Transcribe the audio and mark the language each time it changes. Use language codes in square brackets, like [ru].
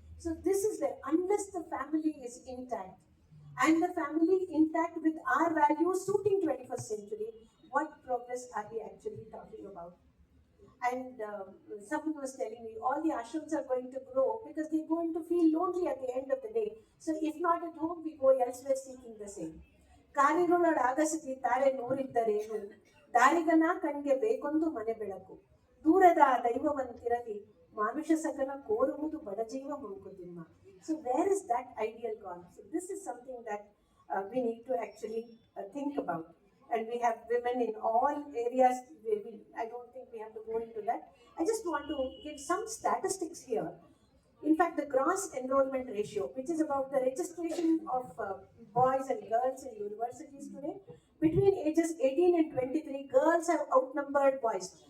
[en] So this is where, unless the family is intact, and the family intact with our values suiting 21st century, what progress are we actually talking about? And someone was telling me all the ashrams are going to grow because they're going to feel lonely at the end of the day. So if not at home, we go elsewhere seeking the same. [kn] ಕಾರ್ಯಗಳೊಳ ಆಗಸತಿ ತಾರೆ ನೋರಿದ್ದರೇನು ದಾರಿಗನ ಕಣ್ಗೆ ಬೇಕೊಂದು ಮನೆ ಬೆಳಕು ದೂರದ ದೈವವಂತಿರಲಿ ಮಾನುಷ ಸಕಲ ಕೋರುವುದು ಬಡಜೀವ Mankutimma. [en] So where is that ideal gone? So this is something that we need to actually think about. And we have women in all areas. I don't think we have to go into that. I just want to give some statistics here. In fact, the gross enrollment ratio, which is about the registration of boys and girls in universities today, between ages 18 and 23, girls have outnumbered boys.